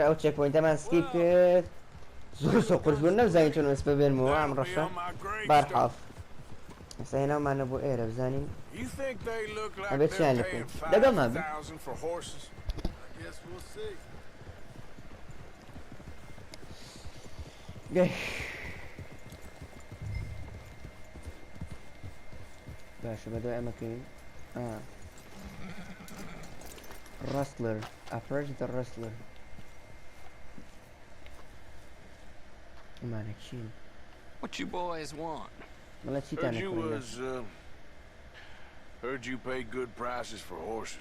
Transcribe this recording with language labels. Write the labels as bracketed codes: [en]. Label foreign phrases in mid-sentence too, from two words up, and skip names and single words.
[ckb] ئەو چێکپۆینتەمان سکیپ کرد زۆر سۆ قورس بوون نەبزانین چۆن ئەسپە بێنمەوە ئەم ڕەشە بارحاڵ ئێستا هێناومانە بۆ ئێرە بزانین ئەبێت چیان لەکەین دەگەڵمان بێت باشە بەدوای ئەمەکەین [en] Rustler, approach the Rustler. Mannequin. What you boys want? Heard you pay good prices for horses.